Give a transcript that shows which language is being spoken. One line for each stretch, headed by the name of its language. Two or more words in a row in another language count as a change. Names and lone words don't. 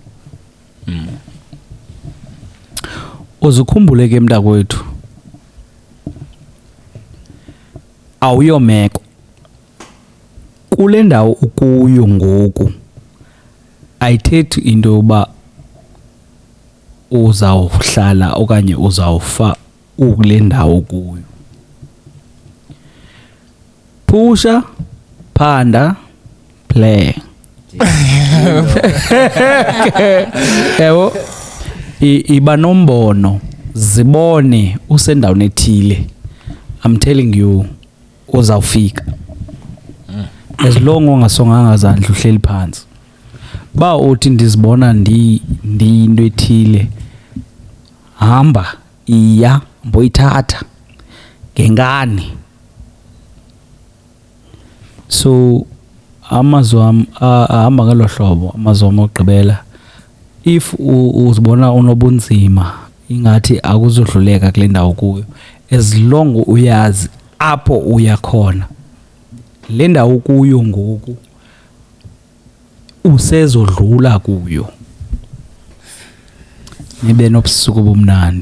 Xhosa: Uzukhumbule ke mntakwethu, awuyomeko kule ndawo ukuyo ngoku, ayithethi into yoba uzawuhlala okanye uzawufa ukule ndawo kuyo. Pusha, phanda,
English: play.
Xhosa: Yebo, iba nombono, zibone usendaweni ethile.
English: I'm telling you,
Xhosa: uzawufika.
English: As long
Xhosa: ungasonganga izandla uhleli phansi. Ba uthi ndizibona ndi into ethile, hamba iya mboyithatha ngengani. So amazwi ahamba ngalo hlobo, amazwi okugqibela, if uzibona unobunzima ingathi akuzodluleka kule ndawo kuyo,
English: as long
Xhosa: uyazi apho uya khona, le ndawo kuyo ngoku usezodlula kuyo, nibe nobusuku bomnandi.